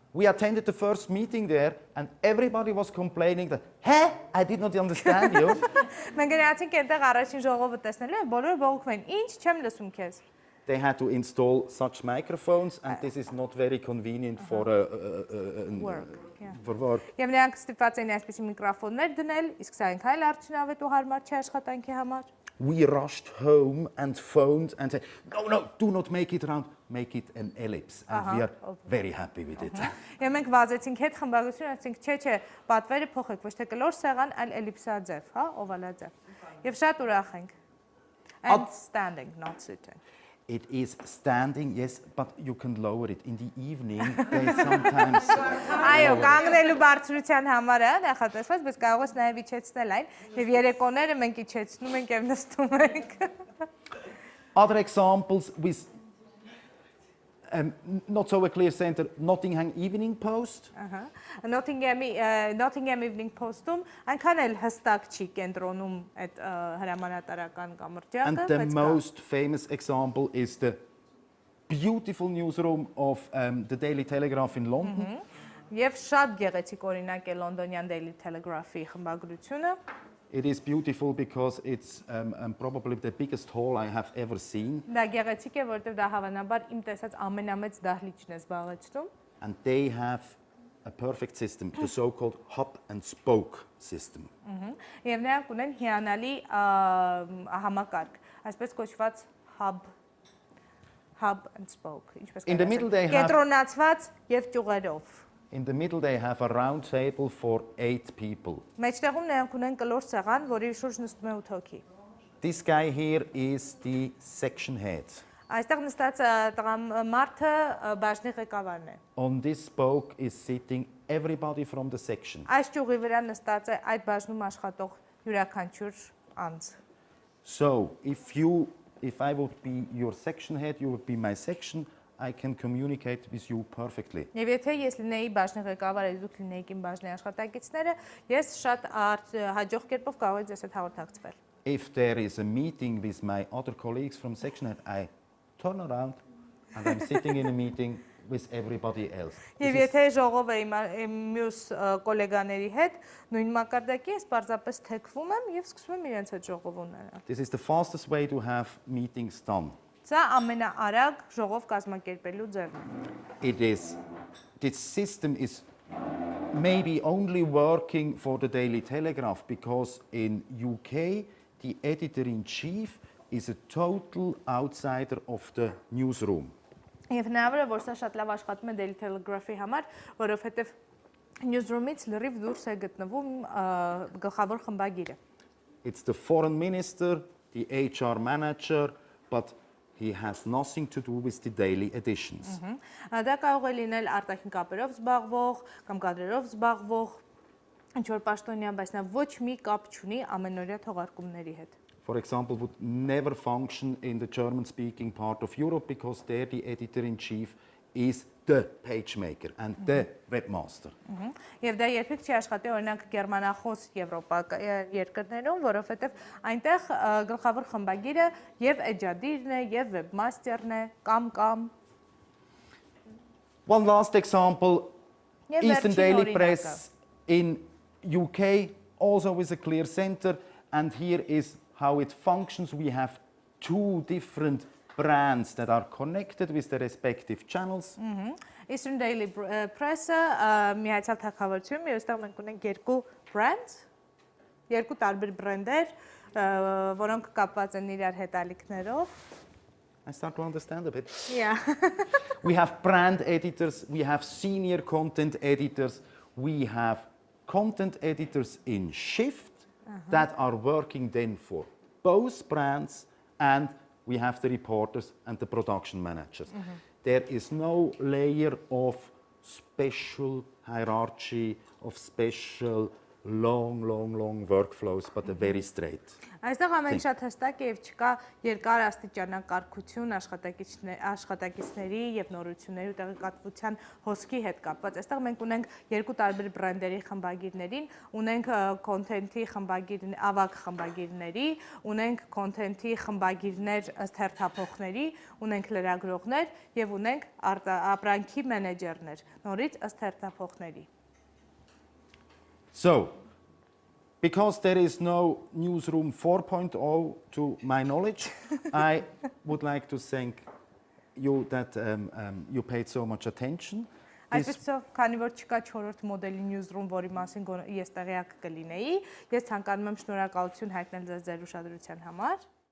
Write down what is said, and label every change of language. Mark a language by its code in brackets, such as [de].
[en] We attended the first meeting there, and everybody was complaining that, "Hey, I did not understand you." [hy] Մենք գնացինք այնտեղ առաջին ժողովը տեսնելու եւ բոլորը բողոքում են. Ինչ չեմ լսում քեզ։ [en] They had to install such microphones, and this is not very convenient for work. [hy] Եվ նրանք ստիպված էին այսպիսի միկրոֆոններ դնել, իսկ սա այնքան արդյունավետ ու հարմար չէ աշխատանքի համար։ [en] We rushed home and phoned and said, "No, do not make it round, make it an ellipse." And we are very happy with it. [hy] Եվ մենք վազեցինք հետ խմբագրություն, ասենք, չէ, պատվերը փոխեք, ոչ թե կլոր սեղան, այլ էլիպսաձև, հա, օվալաձև։ Եվ շատ ուրախ ենք։ [en] And standing, not sitting. It is standing, yes, but you can lower it. In the evening, they sometimes... [hy] Այո, կանգնելու բարձրության համար է նախատեսված, բայց կարող ես նաև իջեցնել այն, եւ երեկոները մենք իջեցնում ենք եւ նստում ենք։ [en] Other examples with not so a clear center, Nottingham Evening Post. [hy] Nottingham Evening Post-ում այնքան էլ հստակ չի կենտրոնում այդ հրամանատարական կամրջակը։ [en] And the most famous example is the beautiful newsroom of the Daily Telegraph in London. [hy] Եվ շատ գեղեցիկ օրինակ է Լոնդոնյան Daily Telegraph-ի խմբագրությունը։ [en] It is beautiful because it's probably the biggest hall I have ever seen. [hy] Դա գեղեցիկ է, որովհետև դա հավանաբար իմ տեսած ամենամեծ դահլիճն է զբաղեցնում։ [en] And they have a perfect system, the so-called hub and spoke system. [hy] Եվ նրանք ունեն հիանալի համակարգ, այսպես կոչված hub and spoke, ինչպես կենտրոնացված եւ ճյուղերով։ [en] In the middle they have a round table for 8 people. [hy] Մեջտեղում նրանք ունեն կլոր սեղան, որի շուրջ նստում է 8 հոգի։ [en] This guy here is the section head. [hy] Այստեղ նստած մարդը բաժնի ղեկավարն է։ [en] On this spoke is sitting everybody from the section. [hy] Այս ճյուղի վրա նստած է այդ բաժնում աշխատող յուրաքանչյուր անձ։ [en] So, if I would be your section head, you would be my section. I can communicate with you perfectly. [hy] Եվ եթե ես լինեի բաժնի ղեկավարը, դուք լինեիք իմ բաժնի աշխատակիցները, ես շատ հաջող կերպով կարող եմ ձեզ հետ հաղորդակցվել։ [en] If there is a meeting with my other colleagues from section head, I turn around and I'm sitting in a meeting with everybody else. [hy] Եվ եթե ժողով է իմ մյուս գոլեգաների հետ, նույն մակարդակի ես պարզապես թեքվում եմ եւ սկսում եմ իրենց հետ ժողով ունենալ։ [en] This is the fastest way to have meetings done. [hy] Սա ամենաարագ ժողով կազմակերպելու ձևն է։ [en] This system is maybe only working for the Daily Telegraph because in UK the editor-in-chief is a total outsider of the newsroom. [hy] Եվ հնարավոր է, որ սա շատ լավ աշխատում է Daily Telegraph-ի համար, որովհետև newsroom-ից լրիվ դուրս է գտնվում գլխավոր խմբագիրը։ [en] It's the foreign minister, the HR manager, but he has nothing to do with the daily editions. [hy] Դա կարող է լինել արտաքին կապերով զբաղվող կամ կադրերով զբաղվող ինչ-որ պաշտոնյան, բայց նա ոչ մի կապ չունի ամենօրյա թողարկումների հետ։ [en] For example, would never function in the German-speaking part of Europe because there the editor-in-chief is the page maker and the webmaster. [hy] Եվ դա երբեք չի աշխատի օրինակ գերմանախոս երկրներում, որովհետև այնտեղ գլխավոր խմբագիրը եւ էջադիրն է, եւ webmaster-ն է, կամ [en] One last example, Eastern Daily Press in UK, also with a clear center, and here is how it functions. We have 2 different brands that are connected with the respective channels. [hy] Eastern Daily Press-ը միացյալ թագավորությունում եւ այստեղ մենք ունենք 2 brands, 2 տարբեր բրենդեր, որոնք կապված են իրար հետ ալիքներով։ [en] I start to understand a bit. Yeah. We have brand editors, we have senior content editors, we have content editors in shift that are working then for both brands, and we have the reporters and the production managers. There is no layer of special hierarchy, of special long workflows, but a very straight. [hy] Այստեղ ամեն շատ հստակ է եւ չկա երկար աստիճանակարգություն աշխատակիցների եւ նորությունների ու տեղեկատվության հոսքի հետ կապված։ Այստեղ մենք ունենք երկու տարբեր բրենդերի խմբագիրներին, ունենք կոնտենթի խմբագիրներ, ավագ խմբագիրների, ունենք կոնտենթի խմբագիրներ ըստ հերթափոխների, ունենք լրագրողներ եւ ունենք ապրանքի մենեջերներ, նորից ըստ հերթափոխների։ [en] So, because there is no newsroom 4.0 to my knowledge, I would like to thank you that you paid so much attention. [hy] Այսպեսով, քանի որ չկա 4-րդ մոդելի newsroom, որի մասին ես տեղյակ կլինեի, ես ցանկանում եմ շնորհակալություն հայտնել ձեզ ձեր ուշադրության համար։